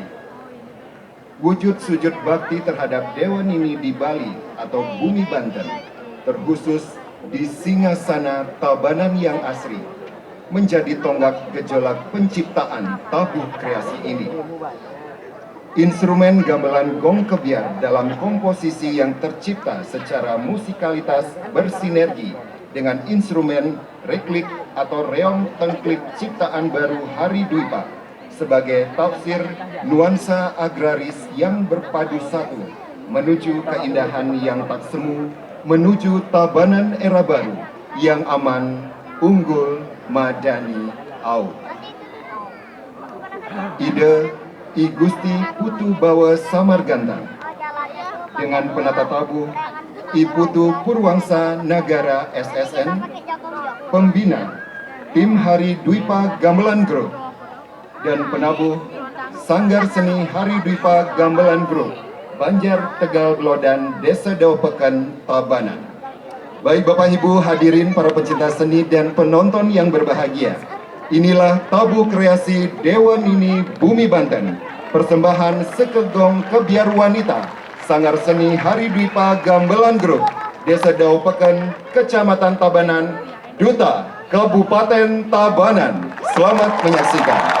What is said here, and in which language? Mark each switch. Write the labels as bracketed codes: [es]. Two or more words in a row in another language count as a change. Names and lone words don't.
[id] Wujud sujud bakti terhadap Dewa Nini di Bali atau Bumi Banten, terkhusus di Singasana Tabanan yang asri, menjadi tonggak gejolak penciptaan tabuh kreasi ini. Instrumen gamelan gong kebiar dalam komposisi yang tercipta secara musikalitas bersinergi dengan instrumen reklik atau reong tengklik ciptaan baru Hari Dwipa sebagai tafsir nuansa agraris yang berpadu satu menuju keindahan yang tak semu, menuju Tabanan era baru yang aman, unggul, madani, au. Ide I Gusti Putu Bawa Samarganda dengan penata tabuh I Putu Purwangsa Nagara SSN, pembina tim Hari Dwipa Gamelan Group, dan penabuh Sanggar Seni Hari Dwipa Gamelan Group, Banjar Tegal Belodan, Desa Daupekan, Tabanan. Baik Bapak Ibu hadirin para pecinta seni dan penonton yang berbahagia, Inilah tabu kreasi Dewa Nini Bumi Banten, persembahan Sekegong Kebiar Wanita, Sanggar Seni Hari Dwipa Gamelan Group, Desa Daupeken, Kecamatan Tabanan, Duta, Kabupaten Tabanan. Selamat menyaksikan.